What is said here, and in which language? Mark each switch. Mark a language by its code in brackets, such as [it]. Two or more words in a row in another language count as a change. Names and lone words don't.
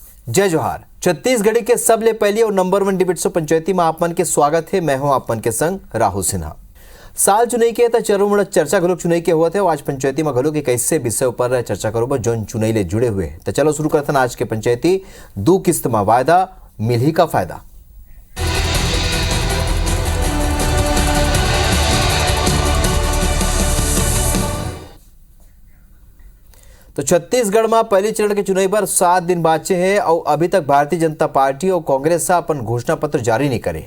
[hne] जय जोहार। छत्तीसगढ़ी के सबले पहली और नंबर 1 [en] debate show [hne] पंचायती में आप मन के स्वागत है। मैं हूं आप मन के संग राहुल सिन्हा। साल चुनाई के चरम चर्चा घलोक चुनाई के हुआ थे। आज पंचायती में घलोक एक ऐसे विषय ऊपर चर्चा करो जोन चुनाई ले जुड़े हुए। तो चलो शुरू करते हैं आज के पंचायती। 2 किस्त में वायदा मिली का फायदा। तो छत्तीसगढ़ में पहली चरण के चुनाव पर 7 दिन बाचे हैं और अभी तक भारतीय जनता पार्टी और कांग्रेस से अपन घोषणा पत्र जारी नहीं करे।